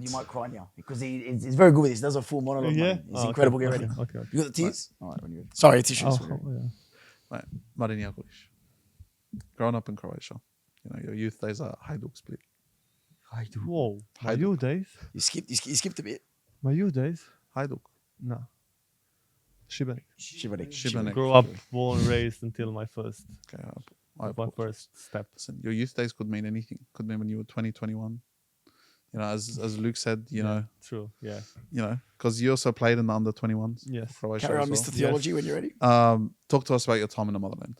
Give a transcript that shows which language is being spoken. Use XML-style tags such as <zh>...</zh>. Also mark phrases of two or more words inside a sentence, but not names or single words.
<en>You might cry now because he's very good with this. He does a full monologue. Yeah? Martin. He's Oh, incredible. okay, Get ready. okay. You got the tears? All right, when you're ready. Sorry, tissues. Yeah. Marin Jakolis. Growing up in Croatia, your youth days at Hajduk Split. Whoa, my Hajduk. youth days. You skipped a bit. My youth days. Hajduk. No. Šibenik. Šibenik. Grew up, born, raised until my first Okay, step. Listen, your youth days could mean anything. Could mean when you were 20, 21. As Luke said, True. Yeah. because you also played in the under 21s. Yes. Croatia Carry on, as Mr. well. Theology, when you're ready. Talk to us about your time in the motherland.</en>